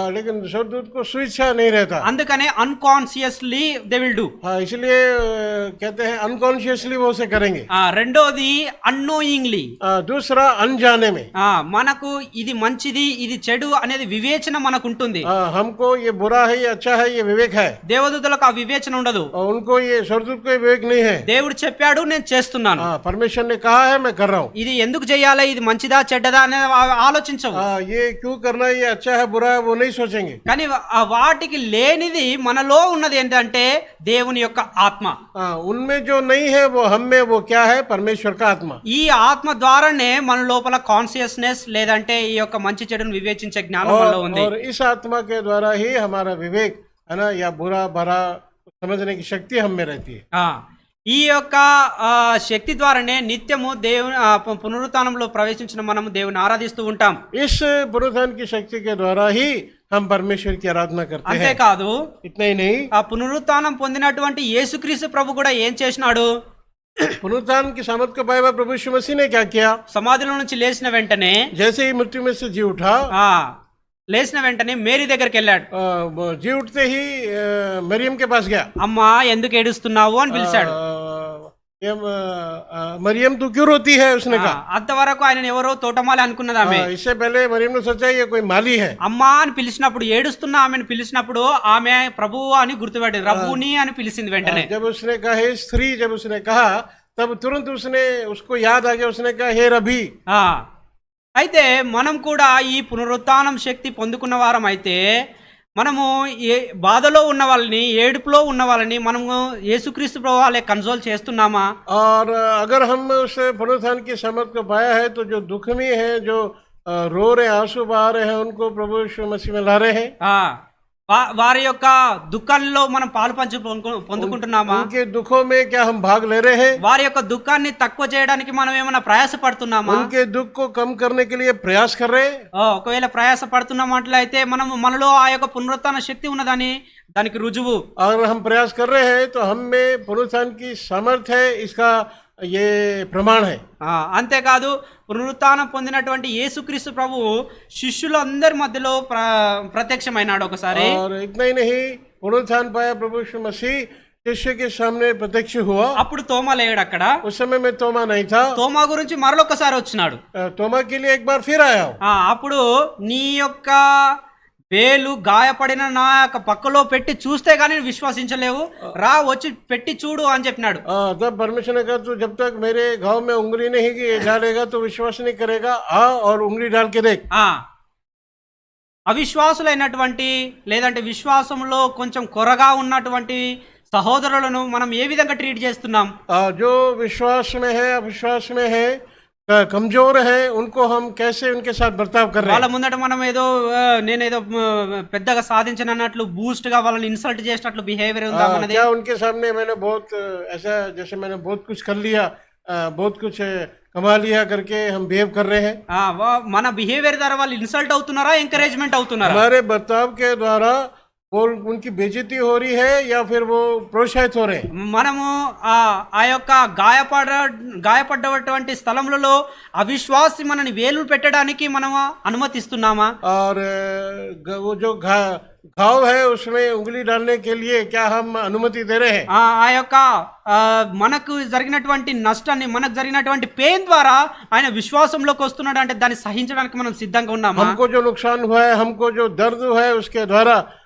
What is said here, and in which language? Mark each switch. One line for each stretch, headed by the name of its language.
Hindi: लेकिन स्वर्गदूत को स्वेच्छा नहीं रहता,
Telugu: అందుకనే
English: Unconsciously they will do.
Hindi: इसलिए कहते हैं अनकॉन्शियसली वो उसे करेंगे।
Telugu: రెండోది అన్నోయింగ్లీ,
Hindi: दूसरा अनजाने में।
Telugu: మనకు ఇది మంచిది ఇది చెడు అనేది వివేచన మనకు ఉంటుంది.
Hindi: हमको ये बुरा है ये अच्छा है ये विवेक है।
Telugu: దేవదూతలకు ఆ వివేచన ఉండదు.
Hindi: उनको ये स्वर्गदूत को विवेक नहीं है।
Telugu: దేవుడు చెప్పాడు నేను చేస్తున్నాను,
Hindi: परमेश्वर ने कहा है मैं कर रहा हूँ,
Telugu: ఇది ఎందుకు చేయాలి ఇది మంచిదా చెడ్డదా అనేది ఆలోచించవు.
Hindi: ये क्यों करना, ये अच्छा है बुरा है वो नहीं सोचेंगे।
Telugu: కానీ వాటికి లేనిది మనలో ఉన్నది ఏంటంటే దేవుని యొక్క ఆత్మ.
Hindi: उनमें जो नहीं है वो हम में, वो क्या है? परमेश्वर का आत्मा।
Telugu: ఈ ఆత్మ ద్వారానే మన లోపల కాన్షియస్నెస్ లేదంటే ఈ యొక్క మంచి చెడును వివేచించే జ్ఞానం మనలో ఉంది.
Hindi: और इस आत्मा के द्वारा ही हमारा विवेक है ना, या बुरा भरा समझने की शक्ति हम में रहती है।
Telugu: ఈ యొక్క శక్తి ద్వారానే నిత్యము దేవుని పునరుత్థానంలో ప్రవేశించిన మనము దేవుని ఆరాధిస్తూ ఉంటాం.
Hindi: इस पुनरुत्थान की शक्ति के द्वारा ही हम परमेश्वर की आराधना करते हैं।
Telugu: అంతేకాదు,
Hindi: इतना ही नहीं,
Telugu: ఆ పునరుత్థానం పొందినటువంటి యేసుక్రీస్తు ప్రభు కూడా ఏం చేసినాడు?
Hindi: पुनरुत्थान की सामर्थ को पाया प्रभु यीशु मसीह ने क्या किया?
Telugu: సమాధిలో నుంచి లేచిన వెంటనే,
Hindi: जैसे ही मृत्यु में से जी उठा,
Telugu: లేచిన వెంటనే మేరీ దగ్గరికి వెళ్ళాడు.
Hindi: जी उठते ही मरियम के पास गया।
Telugu: అమ్మా ఎందుకు ఏడుస్తున్నావు అని పిలిచాడు.
Hindi: मरियम तू क्यों रोती है? उसने कहा।
Telugu: అంతవరకు ఆయన ఎవరో తోటమాలి అనుకున్నది ఆమె.
Hindi: इससे पहले मरियम ने सोचा ये कोई माली है।
Telugu: అమ్మా అని పిలిచినప్పుడు, ఏడుస్తున్న ఆమెను పిలిచినప్పుడు ఆమె ప్రభువు అని గుర్తుపట్టింది, రబ్బూని అని పిలిచింది వెంటనే.
Hindi: जब उसने कहा हे स्त्री, जब उसने कहा तब तुरंत उसने उसको याद आ गया, उसने कहा हे रबी।
Telugu: అయితే మనం కూడా ఈ పునరుత్థానం శక్తి పొందుకున్న వారం అయితే మనము ఏ బాధలో ఉన్న వాళ్ళని, ఏడుపులో ఉన్న వాళ్ళని మనము యేసుక్రీస్తు ప్రభు వాళ్ళే కన్సోల్ చేస్తున్నామా?
Hindi: और अगर हम उस पुनरुत्थान की समझ को पाया है तो जो दुख में है, जो रो रहे आंसू बहा रहे हैं, उनको प्रभु यीशु मसीह में ला रहे हैं।
Telugu: వారి యొక్క దుఃఖంలో మనం పాలు పంచు పొందుకుంటున్నామా?
Hindi: उनके दुखों में क्या हम भाग ले रहे हैं?
Telugu: వారి యొక్క దుఃఖాన్ని తక్కువ చేయడానికి మనం ఏమైనా ప్రయాస పడుతున్నామా?
Hindi: उनके दुख को कम करने के लिए प्रयास कर रहे हैं?
Telugu: ఒకవేళ ప్రయాస పడుతున్నట్లయితే మనం మనలో ఆ యొక్క పునరుత్థాన శక్తి ఉన్నదని దానికి రుజువు.
Hindi: अगर हम प्रयास कर रहे हैं तो हम में पुनरुत्थान की सामर्थ्य है, इसका ये प्रमाण है।
Telugu: అంతేకాదు, పునరుత్థానం పొందినటువంటి యేసుక్రీస్తు ప్రభు శిష్యులందరి మధ్యలో ప్రత్యక్షమైనాడు ఒకసారి.
Hindi: और इतना ही नहीं, पुनरुत्थान पाया प्रभु यीशु मसीह शिष्य के सामने प्रत्यक्ष हुआ।
Telugu: అప్పుడు తోమా లేడు అక్కడ.
Hindi: उस समय में तोमा नहीं था।
Telugu: తోమా గురించి మరొకసారి వచ్చినాడు.
Hindi: तोमा के लिए एक बार फिर आया हूं।
Telugu: అప్పుడు నీ యొక్క వేలు గాయపడిన నా యొక్క పక్కలో పెట్టి చూస్తే గానీ నువ్వు విశ్వసించలేవు, రా వచ్చి పెట్టి చూడు అని చెప్పినాడు.
Hindi: तब परमेश्वर ने कहा तू जब तक मेरे घाव में उंगली नहीं डालेगा तो विश्वास नहीं करेगा, आ और उंगली डाल के देख।
Telugu: అవిశ్వాసులైనటువంటి లేదంటే విశ్వాసంలో కొంచెం కొరగా ఉన్నటువంటి సహోదరులను మనం ఏ విధంగా ట్రీట్ చేస్తున్నాం?
Hindi: जो विश्वास में है, अविश्वास में है, कमजोर है, उनको हम कैसे उनके साथ बर्ताव कर रहे हैं?
Telugu: వాళ్ళ ముందట మనం ఏదో నేనేదో పెద్దగా సాధించనన్నట్లు బూస్ట్ గా వాళ్ళని ఇన్సల్ట్ చేసినట్లు బిహేవియర్ ఉందా మనది?
Hindi: क्या उनके सामने मैंने बहुत ऐसा जैसे मैंने बहुत कुछ कर लिया, बहुत कुछ कमा लिया करके हम बिहेव कर रहे हैं?
Telugu: మన బిహేవియర్ ద్వారా వాళ్ళు ఇన్సల్ట్ అవుతున్నారా, ఎంకరేజ్మెంట్ అవుతున్నారా?
Hindi: हमारे बर्ताव के द्वारा वो उनकी बेइज्जती हो रही है या फिर वो प्रोत्साहित हो रहे हैं?
Telugu: మనము ఆ యొక్క గాయపడ్డటువంటి స్థలములలో అవిశ్వాసి మనని వేలు పెట్టడానికి మనము అనుమతిస్తున్నామా?
Hindi: और वो जो घाव है उसमें उंगली डालने के लिए क्या हम अनुमति दे रहे हैं?
Telugu: ఆ యొక్క మనకు జరిగినటువంటి నష్టాన్ని, మనకు జరిగినటువంటి పెయిన్ ద్వారా ఆయన విశ్వాసంలోకి వస్తున్నాడు అంటే దాన్ని సహించడానికి మనం సిద్ధంగా ఉన్నామా?
Hindi: हमको जो नुकसान हुआ है, हमको जो दर्द है उसके द्वारा